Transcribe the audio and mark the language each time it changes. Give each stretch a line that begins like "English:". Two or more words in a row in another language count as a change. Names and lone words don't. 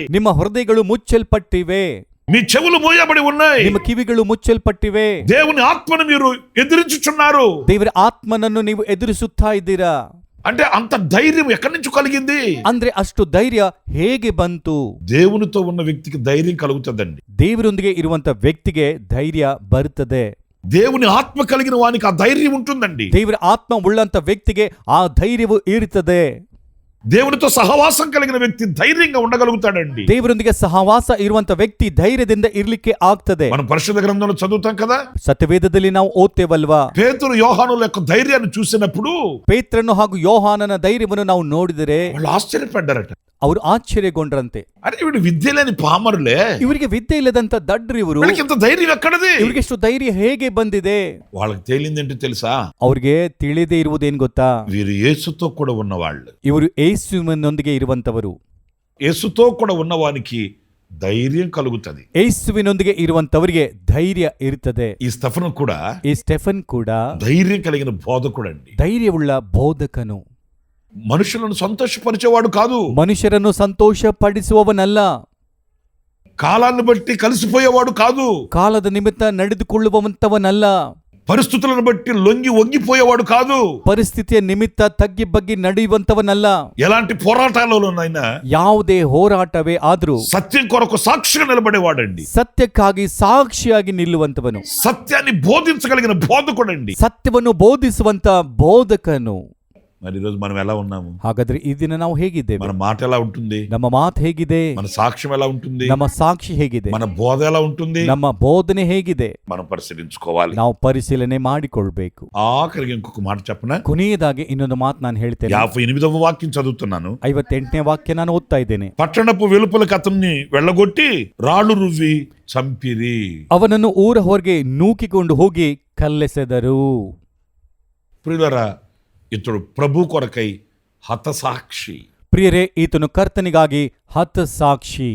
Kannada: ನಿಮ್ಮ ಹೃದಯಗಳು ಮುಚ್ಚಲ್ಪಟ್ಟಿವೆ,
Telugu: మీ చెవులు మూయబడి ఉన్నాయి,
Kannada: ನಿಮ್ಮ ಕಿವಿಗಳು ಮುಚ್ಚಲ್ಪಟ್ಟಿವೆ.
Telugu: దేవుని ఆత్మను మీరు ఎదిరించుచున్నారు.
Kannada: ದೇವರ ಆತ್ಮನನ್ನು ನೀವು ಎದುರಿಸುತ್ತಾ ಇದ್ದೀರಾ.
Telugu: అంటే అంత ధైర్యం ఎక్కడి నుంచి కలిగింది?
Kannada: ಅಂದ್ರೆ ಅಷ್ಟು ಧೈರ್ಯ ಹೇಗೆ ಬಂತು?
Telugu: దేవునితో ఉన్న వ్యక్తికి ధైర్యం కలుగుతుందండి.
Kannada: ದೇವರೊಂದಿಗೆ ಇರುವಂತ ವ್ಯಕ್ತಿಗೆ ಧೈರ್ಯ ಬರುತ್ತದೆ.
Telugu: దేవుని ఆత్మ కలిగిన వానికి ఆ ధైర్యం ఉంటుందండి.
Kannada: ದೇವರ ಆತ್ಮ ಉಳ್ಳಂತ ವ್ಯಕ್ತಿಗೆ ಆ ಧೈರ್ಯವು ಇರುತ್ತದೆ.
Telugu: దేవునితో సహవాసం కలిగిన వ్యక్తి ధైర్యంగా ఉండగలుగుతాడండి.
Kannada: ದೇವರೊಂದಿಗೆ ಸಹವಾಸ ಇರುವಂತ ವ್ಯಕ್ತಿ ಧೈರ್ಯದಿಂದ ಇರ್ಲಿಕ್ಕೆ ಆಗ್ತದೆ.
Telugu: మనం పరిశుద్ధ గ్రంథంలో చదువుతాం కదా,
Kannada: ಸತ್ಯವೇದದಲ್ಲಿ ನಾವು ಓದ್ತೇವಲ್ವಾ?
Telugu: పేతురు యోహానుల యొక్క ధైర్యాన్ని చూసినప్పుడు
Kannada: ಪೇತ್ರನು ಹಾಗೂ ಯೋಹಾನನ ಧೈರ್ಯವನ್ನು ನಾವು ನೋಡಿದರೆ
Telugu: వాళ్ళు ఆశ్చర్యపడ్డారట.
Kannada: ಅವರು ಆಶ್ಚರ್ಯಗೊಂಡ್ರಂತೆ.
Telugu: అరే వీడు విద్య లేని పామరులే,
Kannada: ಇವರಿಗೆ ವಿದ್ಯೆ ಇಲ್ಲದಂತ ದಡ್ರು ಇವರು,
Telugu: వీళ్ళకి ఇంత ధైర్యం ఎక్కడది?
Kannada: ಇವರಿಗೆ ಎಷ್ಟು ಧೈರ್ಯ ಹೇಗೆ ಬಂದಿದೆ?
Telugu: వాళ్ళకి తేలిందేంటో తెలుసా?
Kannada: ಅವ್ರಿಗೆ ತಿಳಿದೇ ಇರುವುದೇನ್ ಗೊತ್ತಾ?
Telugu: వీరు యేసుతో కూడా ఉన్నవాళ్ళు,
Kannada: ಇವರು ಯೇಸುವಿನೊಂದಿಗೆ ಇರುವಂತವರು.
Telugu: యేసుతో కూడా ఉన్నవానికి ధైర్యం కలుగుతుంది.
Kannada: ಯೇಸುವಿನೊಂದಿಗೆ ಇರುವಂತವರಿಗೆ ಧೈರ್ಯ ಇರುತ್ತದೆ.
Telugu: ఈ స్టెఫను కూడా,
Kannada: ಈ ಸ್ಟೆಫನ್ ಕೂಡ
Telugu: ధైర్యం కలిగిన బోధకుడండి.
Kannada: ಧೈರ್ಯವುಳ್ಳ ಬೋಧಕನು.
Telugu: మనుషులను సంతోషపరిచేవాడు కాదు,
Kannada: ಮನುಷ್ಯರನ್ನು ಸಂತೋಷ ಪಡಿಸುವವನಲ್ಲ.
Telugu: కాలాన్ని బట్టి కలిసిపోయేవాడు కాదు,
Kannada: ಕಾಲದ ನಿಮಿತ್ತ ನಡೆದುಕೊಳ್ಳುವಂತವನಲ್ಲ.
Telugu: పరిస్థితులను బట్టి లొంగి వంగిపోయేవాడు కాదు,
Kannada: ಪರಿಸ್ಥಿತಿಯ ನಿಮಿತ್ತ ತಗ್ಗಿ ಬಗ್ಗಿ ನಡೆಯುವಂತವನಲ್ಲ.
Telugu: ఎలాంటి పోరాటాలలోనైనా
Kannada: ಯಾವುದೇ ಹೋರಾಟವೇ ಆದ್ರೂ
Telugu: సత్యం కొరకు సాక్షిగా నిలబడేవాడండి.
Kannada: ಸತ್ಯಕ್ಕಾಗಿ ಸಾಕ್ಷಿಯಾಗಿ ನಿಲ್ಲುವಂತವನು,
Telugu: సత్యాన్ని బోధించగలిగిన బోధకుడండి.
Kannada: ಸತ್ಯವನ್ನು ಬೋಧಿಸುವಂತ ಬೋಧಕನು.
Telugu: మరి ఈరోజు మనం ఎలా ఉన్నాము?
Kannada: ಹಾಗಾದ್ರೆ ಈ ದಿನ ನಾವು ಹೇಗಿದ್ದೇವೆ?
Telugu: మన మాట ఎలా ఉంటుంది?
Kannada: ನಮ್ಮ ಮಾತು ಹೇಗಿದೆ?
Telugu: మన సాక్ష్యం ఎలా ఉంటుంది?
Kannada: ನಮ್ಮ ಸಾಕ್ಷಿ ಹೇಗಿದೆ?
Telugu: మన బోధ ఎలా ఉంటుంది?
Kannada: ನಮ್ಮ ಬೋಧನೆ ಹೇಗಿದೆ?
Telugu: మనం పరిశీలించుకోవాలి.
Kannada: ನಾವು ಪರಿಶೀಲನೆ ಮಾಡಿಕೊಳ್ಬೇಕು.
Telugu: ఆఖరికి ఇంకొక మాట చెప్పనా?
Kannada: ಕೊನೆಯದಾಗಿ ಇನ್ನೊಂದು ಮಾತು ನಾನು ಹೇಳ್ತೇನೆ.
Telugu: 58వ వాక్యం చదువుతున్నాను.
Kannada: 58ನೇ ವಾಕ್ಯ ನಾನು ಓದ್ತಾ ಇದ್ದೇನೆ.
Telugu: పట్టణపు వెలుపలకి అతన్ని వెళ్ళగొట్టి రాళ్ళు రువ్వి చంపిరి.
Kannada: ಅವನನ್ನು ಊರ ಹೊರಗೆ ನೂಕಿಕೊಂಡು ಹೋಗಿ ಕಲ್ಲೆಸೆದರು.
Telugu: ప్రియులారా, ఇతడు ప్రభు కొరకై హతసాక్షి.
Kannada: ಪ್ರಿಯರೇ, ಈತನು ಕರ್ತನಿಗಾಗಿ ಹತಸಾಕ್ಷಿ.